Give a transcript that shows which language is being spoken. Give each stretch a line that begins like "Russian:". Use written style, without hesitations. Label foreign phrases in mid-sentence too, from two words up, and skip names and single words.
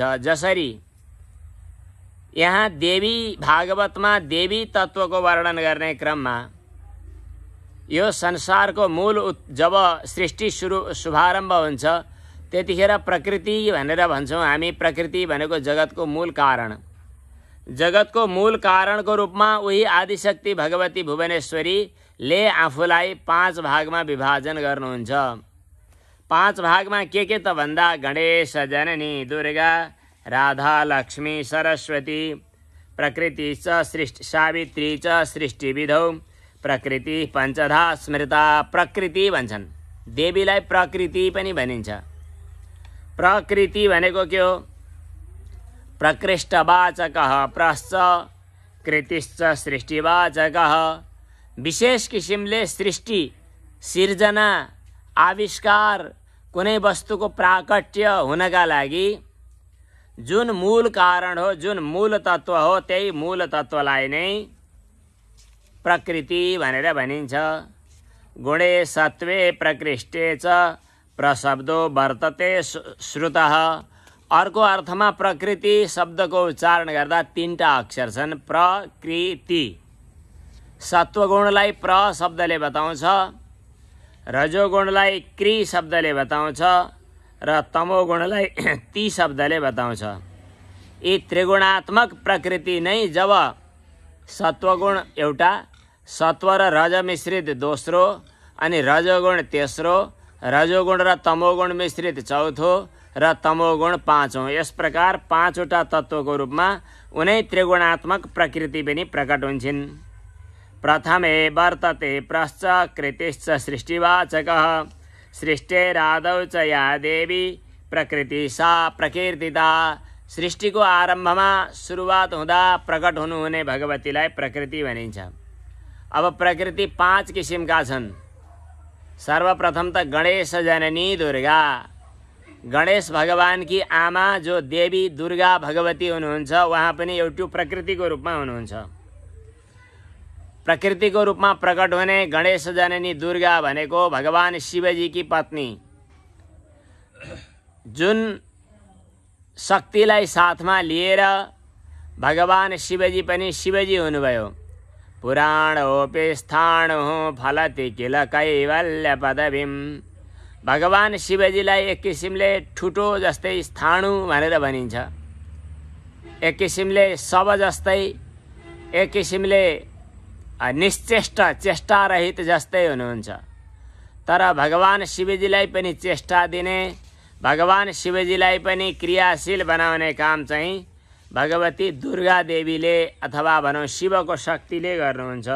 Nepali: जसरी यहाँ देवी भागवतमा देवी तत्त्वको वर्णन गर्ने क्रममा यो संसारको मूल जब सृष्टि शुभारम्भ हुन्छ त्यतिखेर प्रकृति भनेर भन्छौँ हामी। प्रकृति भनेको जगतको मूल कारण, जगतको मूल कारणको रूपमा उही आदिशक्ति भगवती भुवनेश्वरीले आफूलाई 5 भागमा विभाजन गर्नुहुन्छ। 5 भागमा के त भन्दा
Sanskrit: गणेश, जननी, दुर्गा, राधा, लक्ष्मी, सरस्वती, प्रकृति च सृष्टि, सावित्री च सृष्टि विधौ, प्रकृति पञ्चधा स्मृता।
Nepali: प्रकृति भन्छन्, देवीलाई प्रकृति पनि भनिन्छ। प्रकृति भनेको के हो?
Sanskrit: प्रकृष्टवाचकः प्रश्च कृतिश्च सृष्टिवाचकः।
Nepali: विशेष किसिमले सृष्टि, सिर्जना, आविष्कार, कुनै वस्तुको प्राकट्य हुनका लागि जुन मूल कारण हो, जुन मूल तत्व हो, त्यही मूल तत्वलाई नै प्रकृति भनेर भनिन्छ।
Sanskrit: गुणे सत्वे प्रकृष्टे च प्रशब्दो वर्तते श्रुतः।
Nepali: अर्को अर्थमा प्रकृति शब्दको उच्चारण गर्दा 3टा अक्षर छन्, प्रकृति। सत्वगुणलाई प्र शब्दले बताउँछ, रजोगुणलाई कृ शब्दले बताउँछ र तमोगुणलाई ती शब्दले बताउँछ। यी त्रिगुणात्मक प्रकृति नै जब सत्वगुण एउटा, सत्व र रज मिश्रित दोस्रो, अनि रजोगुण तेस्रो, रजोगुण र तमोगुण मिश्रित चौथो र तमोगुण 5औं, यस प्रकार 5वटा तत्त्वको रूपमा उनै त्रिगुणात्मक प्रकृति पनि प्रकट हुन्छन्।
Sanskrit: प्रथमे वर्तते प्रश्च कृतिश्च सृष्टिवाचकः। सृष्टेरादौ च या देवी प्रकृति सा प्रकीर्तिता।
Nepali: सृष्टिको आरम्भमा सुरुवात हुँदा प्रकट हुनुहुने भगवतीलाई प्रकृति भनिन्छ। अब प्रकृति 5 किसिमका छन्। सर्वप्रथम त गणेश जननी दुर्गा। गणेश भगवानकी आमा जो देवी दुर्गा भगवती हुनुहुन्छ, उहाँ पनि एउटो प्रकृतिको रूपमा हुनुहुन्छ। प्रकृतिको रूपमा प्रकट हुने गणेश जननी दुर्गा भनेको भगवान शिवजी की पत्नी, जुन शक्तिलाई साथमा लिएर भगवान शिवजी पनि शिवजी हुनुभयो।
Sanskrit: पुराणोऽपि स्थाणुः फलति किल कैवल्य पदवीम्।
Nepali: भगवान शिवजीलाई एक किसिमले ठुटो जस्तै स्थाणु भनेर भनिन्छ, एक किसिमले शव जस्तै, एक किसिमले निश्चेष्ट चेष्टा रहित जस्तै हुनुहुन्छ। तर भगवान शिवजीलाई पनि चेष्टा दिने, भगवान शिवजीलाई पनि क्रियाशील बनाउने काम चाहिँ भगवती दुर्गा देवीले अथवा भनौँ शिवको शक्तिले गर्नुहुन्छ।